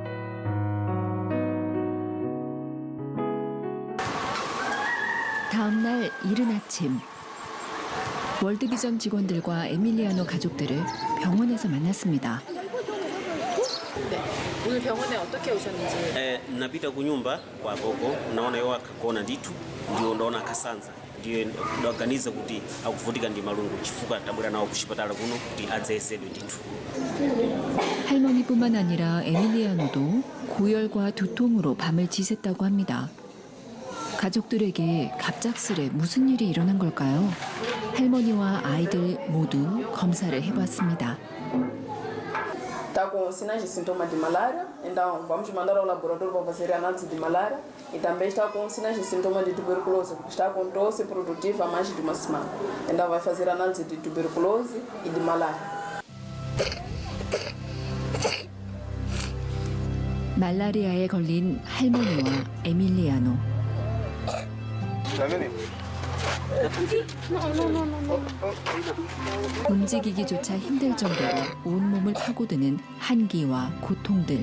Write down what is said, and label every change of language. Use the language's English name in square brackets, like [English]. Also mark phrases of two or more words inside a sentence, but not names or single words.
[Korean] 다음 날 이른 아침. 월드비전 직원들과 에밀리아노 가족들을 병원에서 만났습니다. 오늘 병원에 어떻게 오셨는지. [Nyanja] Napita kunyumba kwa gogo naona yo akagona nditu ndio ndaona akasanza ndio ndaganiza kuti akuvutika ndi malungu chifukwa tabwera nawo kuchipatala kuno kuti adzayesedwe nditu. [Korean] 할머니뿐만 아니라 에밀리아노도 고열과 두통으로 밤을 지샜다고 합니다. 가족들에게 갑작스레 무슨 일이 일어난 걸까요? 할머니와 아이들 모두 검사를 해봤습니다. [Portuguese] Está com sinais de sintoma de malária, então vamos mandar ao laboratório para fazer análise de malária e também está com sinais de sintoma de tuberculose, porque está com tosse produtiva há mais de uma semana. Então vai fazer análise de tuberculose e de malária. [Korean] 말라리아에 걸린 할머니와 에밀리아노. 움직이기조차 힘들 정도로 온몸을 파고드는 한기와 고통들.